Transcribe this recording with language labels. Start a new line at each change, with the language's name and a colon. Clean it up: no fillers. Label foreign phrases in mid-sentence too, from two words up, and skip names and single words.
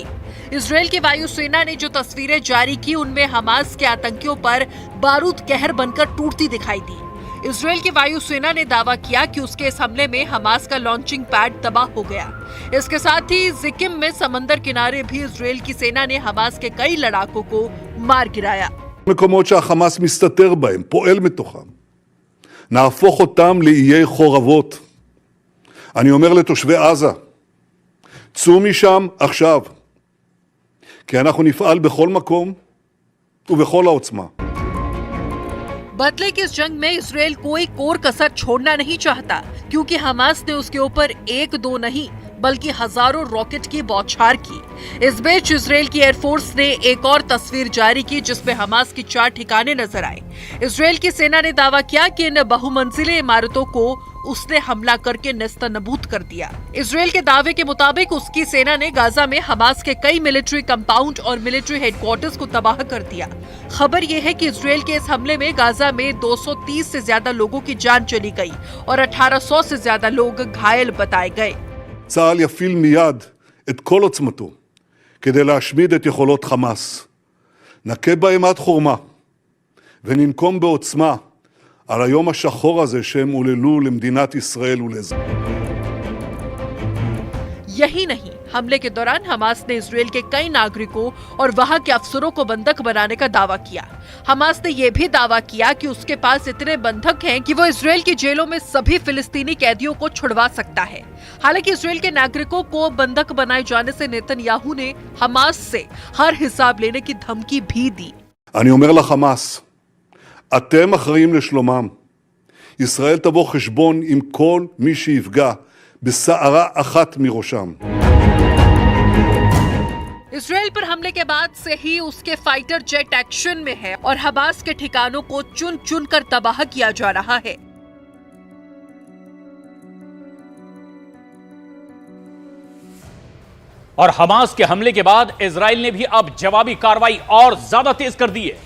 Hindi: इजरायल की वायुसेना ने जो तस्वीरें जारी की उनमें हमास के आतंकियों पर बारूद कहर बनकर टूटती दिखाई दी। इसराइल की वायुसेना ने दावा किया कि उसके इस हमले में हमास का
English: launching pad
Hindi: तबाह हो गया। इसके साथ ही जिकिम में समंदर किनारे भी इसराइल की सेना ने हमास के कई लड़ाकों को मार गिराया।
Hebrew: מקומות שהחמאס מסתתר בהם, פועל מתוכם. נהפוך אותם לאיי חורבות. אני אומר לתושבי עזה, צאו משם עכשיו, כי אנחנו נפעל בכל מקום ובכל העוצמה.
Hindi: बदले की इस जंग में इसराइल कोई कोर कसर छोड़ना नहीं चाहता, क्योंकि हमास ने उसके ऊपर एक दो नहीं बल्कि हजारों रॉकेट की बौछार की। इस बीच इसराइल की एयरफोर्स ने एक और तस्वीर जारी की जिसमें हमास की 4 ठिकाने नजर आए। इसराइल की सेना ने दावा किया कि इन बहुमंजिले इमारतों को उसने हमला करके नेस्तनाबूद कर दिया। इसराइल के दावे के मुताबिक उसकी सेना ने गाजा में हमास के कई
English: military compound
Hindi: और
English: military headquarters
Hindi: को तबाह कर दिया। खबर यह है कि इसराइल के इस हमले में गाजा में 230 से ज्यादा लोगों की जान चली गई और 1800 से ज्यादा लोग घायल बताए गए।
Hebrew: צה"ל יפעיל מיד את כל עוצמתו כדי להשמיד את יכולות חמאס. נכה בהם עד חורמה וננקום בעוצמה על היום השחור הזה שהם עוללו למדינת ישראל ולאזרחיה.
Hindi: यही नहीं, हमले के दौरान हमास ने इसराइल के कई नागरिकों और वहां के अफसरों को बंधक बनाने का दावा किया। हमास ने यह भी दावा किया कि उसके पास इतने बंधक हैं कि वो इसराइल की जेलों में सभी फिलिस्तीनी कैदियों को छुड़वा सकता है। हालांकि इसराइल के नागरिकों को बंधक बनाए जाने से नेतन्याहू ने हमास से हर हिसाब लेने की धमकी भी दी।
Hebrew: אני אומר לחמאס, אתם אחראים לשלומם. ישראל תבוא חשבון עם כל מי שיפגע בסערה אחת מראשם.
Hindi: इसराइल पर हमले के बाद से ही उसके
English: fighter jet action
Hindi: में है और हमास के ठिकानों को चुन चुन कर तबाह किया जा रहा है। और हमास के हमले के बाद इजराइल ने भी अब जवाबी कार्रवाई और ज्यादा तेज कर दी है।